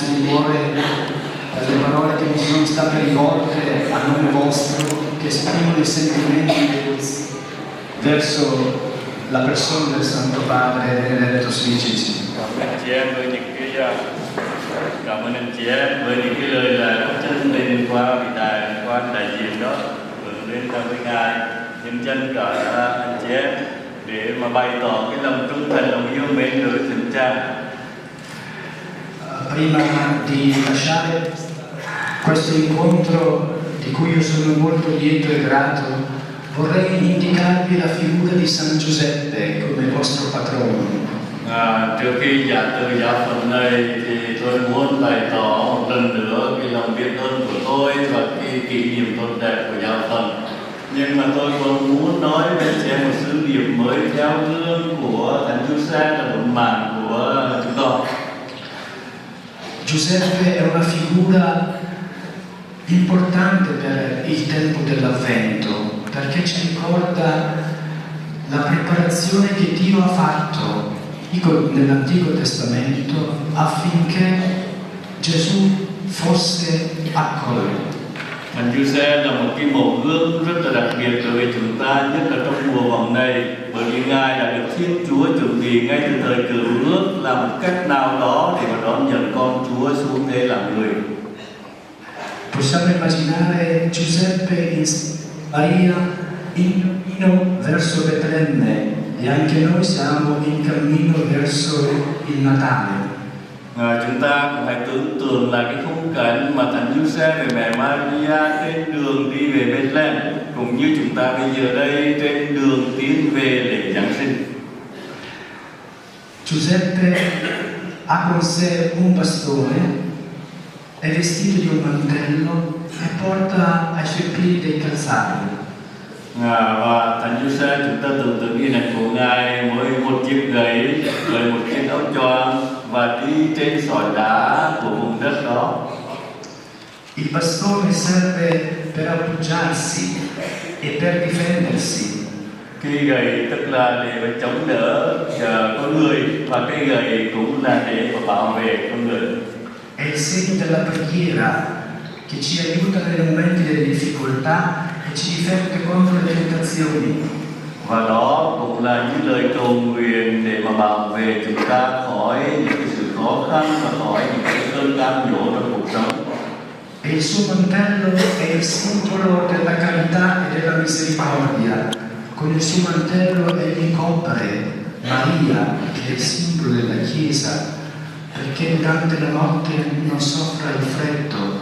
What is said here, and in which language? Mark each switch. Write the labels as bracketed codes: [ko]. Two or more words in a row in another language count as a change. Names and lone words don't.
[it] cuore per le parole che mi sono state rivolte a nome vostro, che esprimono i sentimenti verso la persona del Santo Padre Benedetto XVI. [vi] Cảm ơn chị em với những cái cảm ơn anh chị em với những cái lời là chân lên qua vị đại diện đó hướng lên với ngài, nhân dân cả anh chị em để mà bày tỏ cái lòng trung thành, lòng yêu mến đối thượng cha. [it] Prima di lasciare questo incontro di cui io sono molto lieto e grato, vorrei indicarvi la figura di San Giuseppe come vostro patrono. [vi] Trước khi giảng từ giáo phận này thì tôi muốn bày tỏ một lần nữa cái lòng biết ơn của tôi và cái kỷ niệm tốt đẹp của giáo phận. Nhưng mà tôi còn muốn nói với chị em một sứ điệp mới theo gương của Thánh Giuse là một màn của chúng tôi. [it] Giuseppe è una figura importante per il tempo dell'Avvento, perché ci ricorda la preparazione che Dio ha fatto nell'Antico Testamento affinché Gesù fosse accolto. [vi] Thánh Giuse là một cái mẫu gương rất là đặc biệt đối với chúng ta, nhất là trong mùa vòng này, bởi vì Ngài đã được Thiên Chúa chuẩn bị ngay từ thời cựu ước làm một cách nào đó để mà đón nhận con Chúa xuống thế làm người. [it] Possiamo immaginare Giuseppe e Maria in cammino verso Betlemme e anche noi siamo in cammino verso il Natale. [vi] Chúng ta cũng hãy tưởng tượng là cái khung cảnh mà Thánh Giuse và mẹ Maria trên đường đi về Bethlehem, cũng như chúng ta bây giờ đây trên đường tiến về lễ Giáng sinh. [it] Giuseppe ha con sé un bastone, è vestito di un mantello e porta ai suoi piedi dei calzari. [vi] Và Thánh Giuse chúng ta tưởng tượng hình ảnh của Ngài với một chiếc gậy, với một chiếc áo choàng và đi trên sỏi đá của vùng đất đó. [it] Il bastone serve per appoggiarsi e per difendersi. [vi] Cây gậy tức là để mà chống đỡ con người, và cây gậy cũng là để mà bảo vệ con người. [it] È il segno della preghiera che ci aiuta nei momenti delle difficoltà e ci difende contro le tentazioni. [vi] Và đó cũng là những lời cầu nguyện để mà bảo vệ chúng ta khỏi những cái sự khó khăn và khỏi những cái cơn cam dỗ trong cuộc sống. [it] E il suo mantello è il simbolo della carità e della misericordia. Con il suo mantello egli copre Maria, che è il simbolo della Chiesa, perché durante la notte non soffra il freddo.